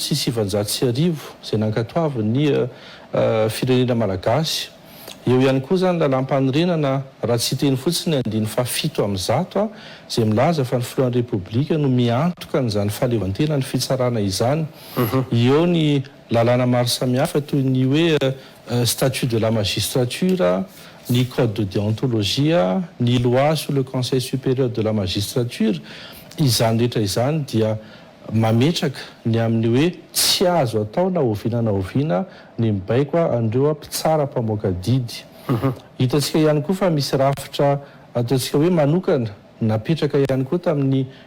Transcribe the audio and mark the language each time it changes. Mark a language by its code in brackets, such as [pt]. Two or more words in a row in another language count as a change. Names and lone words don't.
[mg] sy 1990 zay nankatoavin'ny firenena malagasy eo ihany koa zany lalam-panorenana raha tsy teny fotsiny andiny fa 7/100 zay milaza fa ny filohan'ny repoblika no miantoka n'izany fahalevantena ny fitsarana izany eo ny lalàna maro samihafa toy ny hoe [fr] statut de la magistrature [mg] ny [fr] code de déontologie [mg] ny [fr] loi sur le conseil supérieur de la magistrature [mg] izany rehetra izany dia mametraka ny amin'ny hoe tsy azo atao na oviana na oviana ny mibaiko andreo mpitsara mpamoaka didy hitantsika ihany koa fa misy rafitra ataontsika hoe manokana napetraka ihany koa tamin'ny